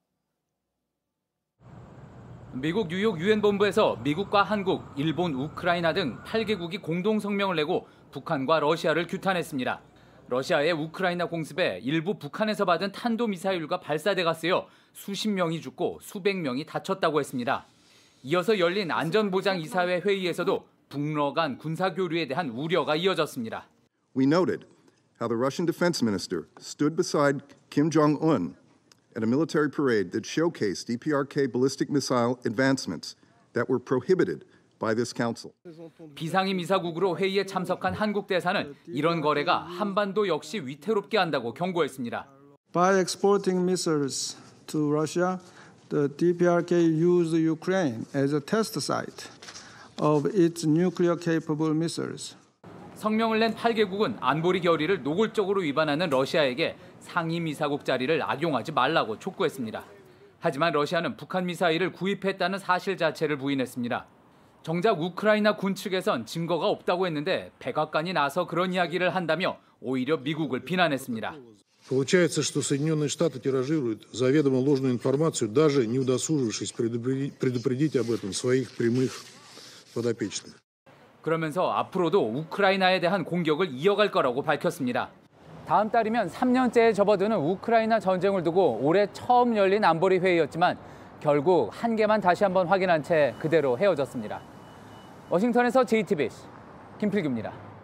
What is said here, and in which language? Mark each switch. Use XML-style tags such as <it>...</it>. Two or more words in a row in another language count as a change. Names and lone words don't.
<ko>미국 뉴욕 유엔 본부에서 미국과 한국, 일본, 우크라이나 등 8개국이 공동 성명을 내고 북한과 러시아를 규탄했습니다. 러시아의 우크라이나 공습에 일부 북한에서 받은 탄도미사일과 발사대가 쓰여 수십 명이 죽고 수백 명이 다쳤다고 했습니다. 이어서 열린 안전보장이사회 회의에서도 북러 간 군사교류에 대한 우려가 이어졌습니다.</ko> <en>We noted how the Russian defense minister stood beside Kim Jong-un at a military parade that showcased DPRK ballistic missile advancements that were prohibited by this council.</en> <ko>비상임 이사국으로 회의에 참석한 한국 대사는 이런 거래가 한반도 역시 위태롭게 한다고 경고했습니다.</ko> <en>By exporting missiles to Russia, the DPRK used Ukraine as a test site of its nuclear-capable missiles.</en> <ko>성명을 낸 8개국은 안보리 결의를 노골적으로 위반하는 러시아에게 상임 이사국 자리를 악용하지 말라고 촉구했습니다. 하지만 러시아는 북한 미사일을 구입했다는 사실 자체를 부인했습니다. 정작 우크라이나 군 측에선 증거가 없다고 했는데 백악관이 나서 그런 이야기를 한다며 오히려 미국을 비난했습니다.</ko> <ru>Получается, что Соединенные Штаты тиражируют заведомо ложную информацию, даже не удосужившись предупредить об этом своих прямых подопечных.</ru> <ko>그러면서 앞으로도 우크라이나에 대한 공격을 이어갈 거라고 밝혔습니다. 다음 달이면 3년째에 접어드는 우크라이나 전쟁을 두고 올해 처음 열린 안보리 회의였지만 결국 한계만 다시 한번 확인한 채 그대로 헤어졌습니다. 워싱턴에서 JTBC 김필규입니다.</ko>